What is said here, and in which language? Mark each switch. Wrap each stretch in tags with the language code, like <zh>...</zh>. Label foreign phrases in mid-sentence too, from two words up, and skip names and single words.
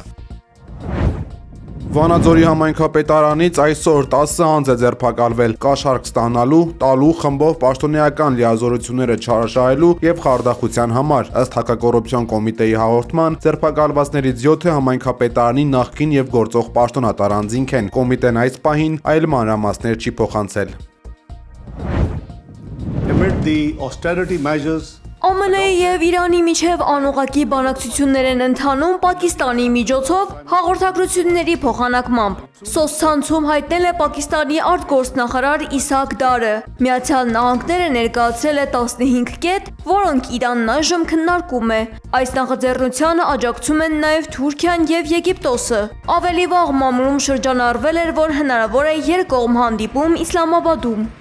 <hy>Վանաձորի համայնքապետարանից այսօր 10 անձ է ձերբակալվել կաշառք ստանալու, տալու, խմբով պաշտոնեական լիազորությունները չարաշահելու եւ խարդախության համար։ Ըստ հակակոռուպցիոն կոմիտեի հաղորդման, ձերբակալվածներից 7-ը համայնքապետարանի նախկին եւ գործող պաշտոնատար անձինք են։ Կոմիտեն այս պահին այլ մանրամասներ չի փոխանցել։</hy> <en>Amid the austerity measures</en> <hy>ԱՄՆ-ի եւ Իրանի միջև անուղղակի բանակցություններ են ընթանում Պակիստանի միջոցով հաղորդակցությունների փոխանակմամբ։ Սոցցանցում հայտնել է Պակիստանի արտգործնախարար Իսահակ Դարը։ Միացյալ Նահանգները ներկայացրել է 15 կետ, որոնք Իրանն այժմ քննարկում է։ Այս նախաձեռնությանը աջակցում են նաև Թուրքիան եւ Եգիպտոսը։ Ավելի վաղ մամուլում շրջանառվել էր, որ հնարավոր է երկկողմ հանդիպում Իսլամաբադում։</hy>